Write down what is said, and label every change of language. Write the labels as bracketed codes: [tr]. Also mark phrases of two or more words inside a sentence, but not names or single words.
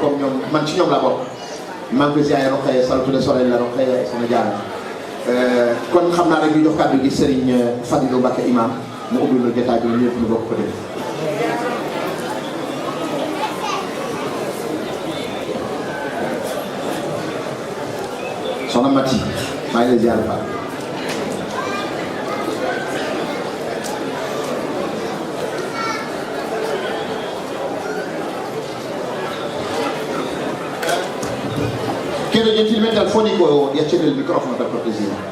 [wo] comme ñoom man ci ñoom laa bokk maa ngi koy ziar Rokhaya salatu [fr] de soleil [wo] la Rokhaya sama jaar kon xam naa rek ñu jox kàddu gi Serigne Fadilou Mbacké imam mu ubbi lu jotaay bi ñëpp ñu bokk ko def soxna Mati maa ngi lay ziar Fall [it] chiedo gentilmente al fonico di accendere il microfono per cortesia.